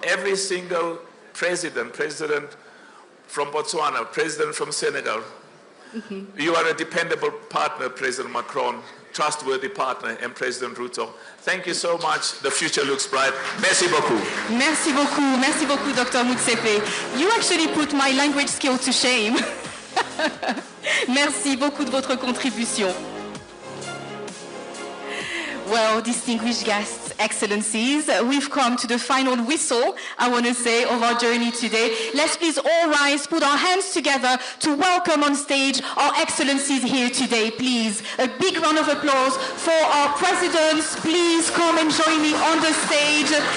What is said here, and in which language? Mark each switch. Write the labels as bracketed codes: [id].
[en] Every single president from Botswana, president from Senegal, you are a dependable partner, President Macron, trustworthy partner, and President Ruto. Thank you so much. The future looks bright. [fr] Merci beaucoup. Merci beaucoup. Merci beaucoup, Dr. Mutsepe. [en] You actually put my language skill to shame. [fr] Merci beaucoup de votre contribution. [en] Well, distinguished guests, excellencies, we've come to the final whistle, I want to say, of our journey today. Let's please all rise, put our hands together to welcome on stage our excellencies here today, please. A big round of applause for our presidents. Please come and join me on the stage.